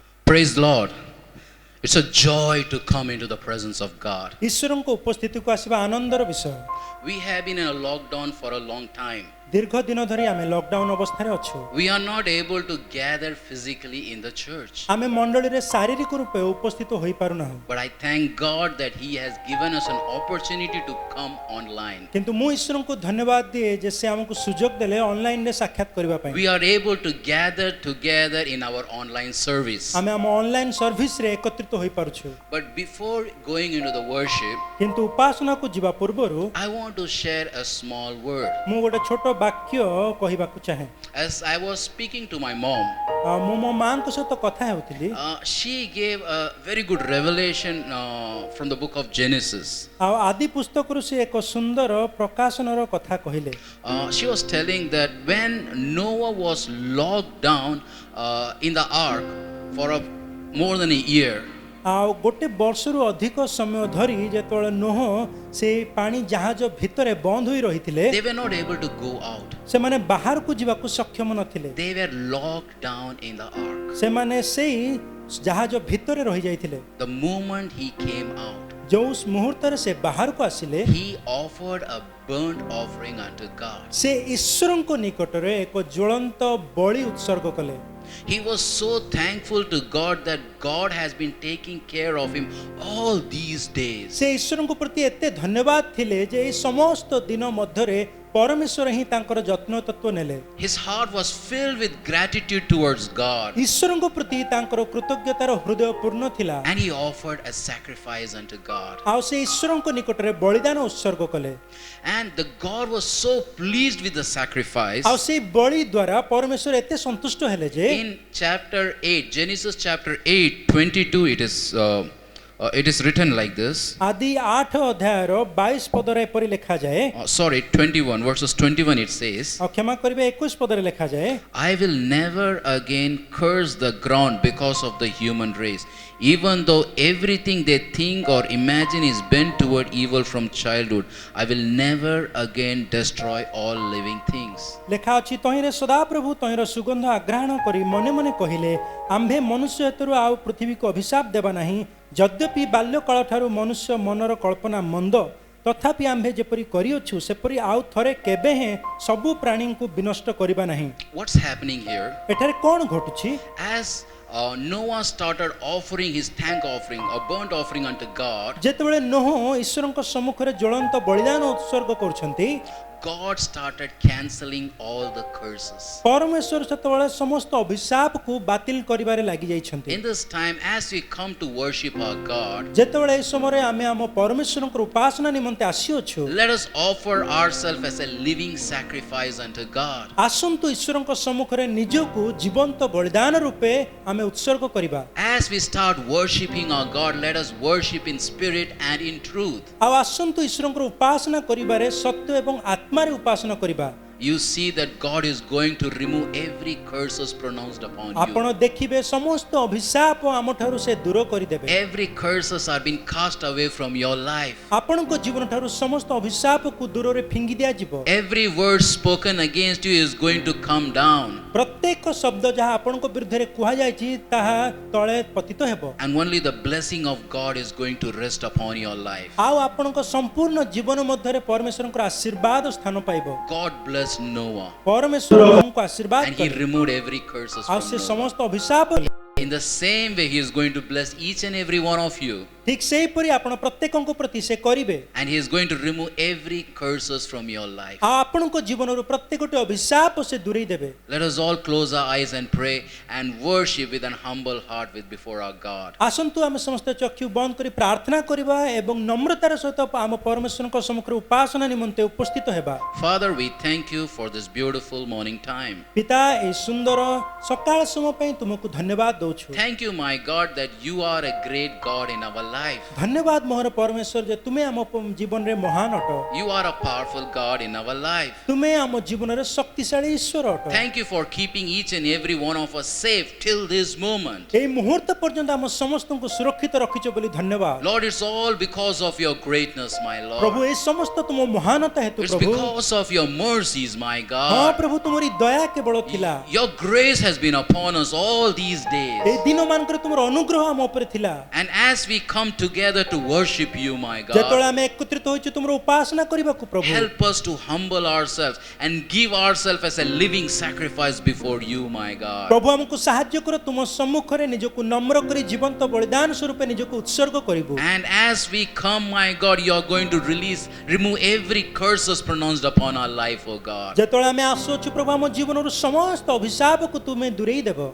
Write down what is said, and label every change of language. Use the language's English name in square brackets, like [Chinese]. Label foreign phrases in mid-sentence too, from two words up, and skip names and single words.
[English] Praise the Lord. It's a joy to come into the presence of God. [Odia] ଈଶ୍ୱରଙ୍କ ଉପସ୍ଥିତିକୁ ଆସିବା ଆନନ୍ଦର ବିଷୟ। [English] We have been in a lockdown for a long time. [Odia] ଦୀର୍ଘ ଦିନ ଧରି ଆମେ ଲକଡାଉନ ଅବସ୍ଥାରେ ଅଛୁ। [English] We are not able to gather physically in the church. [Odia] ଆମେ ମଣ୍ଡଳୀରେ ଶାରୀରିକ ରୂପେ ଉପସ୍ଥିତ ହୋଇ ପାରୁନାହୁଁ। [English] But I thank God that He has given us an opportunity to come online. [Odia] କିନ୍ତୁ ମୁଁ ଈଶ୍ୱରଙ୍କୁ ଧନ୍ୟବାଦ ଦିଏ ଯେ ସେ ଆମକୁ ସୁଯୋଗ ଦେଲେ ଅନଲାଇନରେ ସାକ୍ଷାତ କରିବା ପାଇଁ। [English] We are able to gather together in our online service. [Odia] ଆମେ ଆମ [English] online service [Odia] ଏକତ୍ରିତ ହୋଇ ପାରୁଛୁ। [English] But before going into the worship, [Odia] କିନ୍ତୁ ଉପାସନାକୁ ଯିବା ପୂର୍ବରୁ [English] I want to share a small word. [Odia] ମୁଁ ଗୋଟେ ଛୋଟ ବାକ୍ୟ କହିବାକୁ ଚାହେଁ। [English] As I was speaking to my mom, [Odia] ମୁଁ ମୋ ମାଙ୍କ ସହିତ କଥା ହେଉଥିଲି। [English] she gave a very good revelation from the book of Genesis. [Odia] ଆଉ ଆଦି ପୁସ୍ତକରୁ ସେ ଏକ ସୁନ୍ଦର ପ୍ରକାଶନର କଥା କହିଲେ। [English] She was telling that when Noah was locked down in the ark for more than a year, [Odia] ଆଉ ଗୋଟେ ବର୍ଷରୁ ଅଧିକ ସମୟ ଧରି ଯେତେବେଳେ ନୋହ ସେ ପାଣି ଜାହାଜ ଭିତରେ ବନ୍ଦ ହୋଇ ରହିଥିଲେ, [English] they were not able to go out. [Odia] ସେମାନେ ବାହାରକୁ ଯିବାକୁ ସକ୍ଷମ ନଥିଲେ। [English] They were locked down in the ark. [Odia] ସେମାନେ ସେଇ ଜାହାଜ ଭିତରେ ରହି ଯାଇଥିଲେ। [English] The moment he came out, [Odia] ଯୋଉ ମୁହୂର୍ତ୍ତରେ ସେ ବାହାରକୁ ଆସିଲେ, [English] he offered a burnt offering unto God. [Odia] ସେ ଈଶ୍ୱରଙ୍କ ନିକଟରେ ଏକ ଜ୍ୱଳନ୍ତ ବଳି ଉତ୍ସର୍ଗ କଲେ। [English] He was so thankful to God that God has been taking care of him all these days. [Odia] ସେ ଈଶ୍ୱରଙ୍କ ପ୍ରତି ଏତେ ଧନ୍ୟବାଦ ଥିଲେ ଯେ ଏହି ସମସ୍ତ ଦିନ ମଧ୍ୟରେ ପରମେଶ୍ୱର ହିଁ ତାଙ୍କର ଯତ୍ନ ତତ୍ତ୍ୱ ନେଲେ। [English] His heart was filled with gratitude towards God. [Odia] ଈଶ୍ୱରଙ୍କ ପ୍ରତି ତାଙ୍କର କୃତଜ୍ଞତାର ହୃଦୟ ପୂର୍ଣ୍ଣ ଥିଲା। [English] And he offered a sacrifice unto God. [Odia] ଆଉ ସେ ଈଶ୍ୱରଙ୍କ ନିକଟରେ ବଳିଦାନ ଉତ୍ସର୍ଗ କଲେ। [English] And the God was so pleased with the sacrifice. [Odia] ଆଉ ସେଇ ବଳି ଦ୍ୱାରା ପରମେଶ୍ୱର ଏତେ ସନ୍ତୁଷ୍ଟ ହେଲେ ଯେ [English] In chapter 8, Genesis chapter 8:22, it is written like this. [Odia] ଆଦି 8 ଅଧ୍ୟାୟର 22 ପଦରେ ଏପରି ଲେଖାଯାଏ। [English] 21 verses 21 it says, [Odia] ଆଉ କ୍ଷମା କରିବେ 21 ପଦରେ ଲେଖାଯାଏ, [English] I will never again curse the ground because of the human race, even though everything they think or imagine is bent toward evil from childhood. I will never again destroy all living things. [Odia] ଲେଖା ଅଛି, ତହିଁରେ ସଦାପ୍ରଭୁ ତହିଁର ସୁଗନ୍ଧ ଆଗ୍ରହଣ କରି ମନେ ମନେ କହିଲେ, ଆମ୍ଭେ ମନୁଷ୍ୟ ହେତୁରୁ ଆଉ ପୃଥିବୀକୁ ଅଭିଶାପ ଦେବା ନାହିଁ। ଯଦ୍ୟପି ବାଲ୍ୟକାଳଠାରୁ ମନୁଷ୍ୟ ମନର କଳ୍ପନା ମନ୍ଦ, ତଥାପି ଆମ୍ଭେ ଯେପରି କରିଅଛୁ ସେପରି ଆଉ ଥରେ କେବେ ହେଁ ସବୁ ପ୍ରାଣୀଙ୍କୁ ବିନଷ୍ଟ କରିବା ନାହିଁ। [English] What's happening here? [Odia] ଏଠାରେ କ'ଣ ଘଟୁଛି? [English] As Noah started offering his thank offering, a burnt offering unto God, [Odia] ଯେତେବେଳେ ନୋହ ଈଶ୍ୱରଙ୍କ ସମ୍ମୁଖରେ ଜ୍ୱଳନ୍ତ ବଳିଦାନ ଉତ୍ସର୍ଗ କରୁଛନ୍ତି, [English] God started cancelling all the curses. [Odia] ପରମେଶ୍ୱର ସେତେବେଳେ ସମସ୍ତ ଅଭିଶାପକୁ ବାତିଲ କରିବାରେ ଲାଗି ଯାଇଛନ୍ତି। [English] In this time, as we come to worship our God, [Odia] ଯେତେବେଳେ ଏହି ସମୟରେ ଆମେ ଆମ ପରମେଶ୍ୱରଙ୍କର ଉପାସନା ନିମନ୍ତେ ଆସିଅଛୁ, [English] let us offer ourselves as a living sacrifice unto God. [Odia] ଆସନ୍ତୁ ଈଶ୍ୱରଙ୍କ ସମ୍ମୁଖରେ ନିଜକୁ ଜୀବନ୍ତ ବଳିଦାନ ରୂପେ ଆମେ ଉତ୍ସର୍ଗ କରିବା। [English] As we start worshiping our God, let us worship in spirit and in truth. [Odia] ଆଉ ଆସନ୍ତୁ ଈଶ୍ୱରଙ୍କର ଉପାସନା କରିବାରେ ସତ୍ୟ ଏବଂ ଆତ୍ମାରେ ଉପାସନା କରିବା। [English] You see that God is going to remove every curses pronounced upon [Odia] ଆପଣ [English] you. [Odia] ଦେଖିବେ ସମସ୍ତ ଅଭିଶାପ ଆମଠାରୁ ସେ ଦୂର କରିଦେବେ। [English] Every curses are being cast away from your life. [Odia] ଆପଣଙ୍କ ଜୀବନଠାରୁ ସମସ୍ତ ଅଭିଶାପକୁ ଦୂରରେ ଫିଙ୍ଗି ଦିଆଯିବ। [English] Every word spoken against you is going to come down. [Odia] ପ୍ରତ୍ୟେକ ଶବ୍ଦ ଯାହା ଆପଣଙ୍କ ବିରୁଦ୍ଧରେ କୁହାଯାଇଛି ତାହା ତଳେ ପତିତ ହେବ। [English] And only the blessing of God is going to rest upon your life. [Odia] ଆଉ ଆପଣଙ୍କ ସମ୍ପୂର୍ଣ୍ଣ ଜୀବନ ମଧ୍ୟରେ ପରମେଶ୍ୱରଙ୍କର ଆଶୀର୍ବାଦ ସ୍ଥାନ ପାଇବ। [English] God bless Noah. [Odia] ପରମେଶ୍ୱର ଆମକୁ ଆଶୀର୍ବାଦ [English] And he [Odia] କଲେ। [English] removed every curses [Odia] ଆଉ [English] from [Odia] ସେ [English] Noah. [Odia] ସମସ୍ତ ଅଭିଶାପ [English] In the same way, he is going to bless each and every one of you. [Odia] ଠିକ୍ ସେହିପରି ଆପଣ ପ୍ରତ୍ୟେକଙ୍କ ପ୍ରତି ସେ କରିବେ। [English] And he is going to remove every curses from your life. [Odia] ଆଉ ଆପଣଙ୍କ ଜୀବନରୁ ପ୍ରତ୍ୟେକଟି ଅଭିଶାପ ସେ ଦୂରେଇ ଦେବେ। [English] Let us all close our eyes and pray and worship with an humble heart before our God. [Odia] ଆସନ୍ତୁ ଆମେ ସମସ୍ତେ ଚକ୍ଷୁ ବନ୍ଦ କରି ପ୍ରାର୍ଥନା କରିବା ଏବଂ ନମ୍ରତାର ସହିତ ଆମ ପରମେଶ୍ୱରଙ୍କ ସମ୍ମୁଖରେ ଉପାସନା ନିମନ୍ତେ ଉପସ୍ଥିତ ହେବା। [English] Father, we thank you for this beautiful morning time. [Odia] ପିତା, ଏହି ସୁନ୍ଦର ସକାଳ ସମୟ ପାଇଁ ତୁମକୁ ଧନ୍ୟବାଦ ଦଉଛୁ। [English] Thank you, my God, that you are a great God in our life. [Odia] ଧନ୍ୟବାଦ ମୋହର ପରମେଶ୍ୱର ଯେ ତୁମେ ଆମ ଜୀବନ ରେ ମହାନ ଅଟ [English] You are a powerful God in our life. [Odia] ତୁମେ ଆମ ଜୀବନ ରେ ଶକ୍ତିଶାଳୀ ଈଶ୍ୱର ଅଟ [English] Thank you for keeping each and every one of us safe till this moment. [Odia] ଏଇ ମୁହୂର୍ତ୍ତ ପର୍ଯ୍ୟନ୍ତ ଆମ ସମସ୍ତ କୁ ସୁରକ୍ଷିତ ରଖିଛ ବୋଲି ଧନ୍ୟବାଦ [English] Lord, it's all because of your greatness, my [Odia] प्रभु [English] Lord. [Odia] ଏ ସମସ୍ତ ତୁମ ମହାନତା ହେତୁ [English] It's [Odia] प्रभु [English] because of your mercies, my [Odia] हां [English] God. [Odia] ପ୍ରଭୁ ତୁମରି ଦୟା କେବଳ ଥିଲା [English] Your grace has been upon us all these [Odia] ए [English] days. [Odia] ଦିନମାନଙ୍କର ତୁମର ଅନୁଗ୍ରହ ଆମ ଉପରେ ଥିଲା [English] And as we come together to worship you, my [Odia] जेतोळे [English] God, [Odia] ଆମେ ଏକତ୍ରିତ ହୋଇଛୁ ତୁମର ଉପାସନା କରିବାକୁ ପ୍ରଭୁ [English] help us to humble ourselves and give ourselves as a living sacrifice before you, my God. [Odia] ପ୍ରଭୁ ଆମକୁ ସାହାଯ୍ୟ କର ତୁମ ସମ୍ମୁଖ ରେ ନିଜକୁ ନମ୍ର କରି ଜୀବନ୍ତ ବଳିଦାନ ସ୍ୱରୂପ ନିଜକୁ ଉତ୍ସର୍ଗ କରିବୁ [English] And as we come, my God, you are going to remove every curses pronounced upon our life, oh God. [Odia] ଯେତେବେଳେ ଆମେ ଆସୁଛୁ ପ୍ରଭୁ ଆମ ଜୀବନରୁ ସମସ୍ତ ଅଭିଶାପ କୁ ତୁମେ ଦୂରେଇ ଦେବ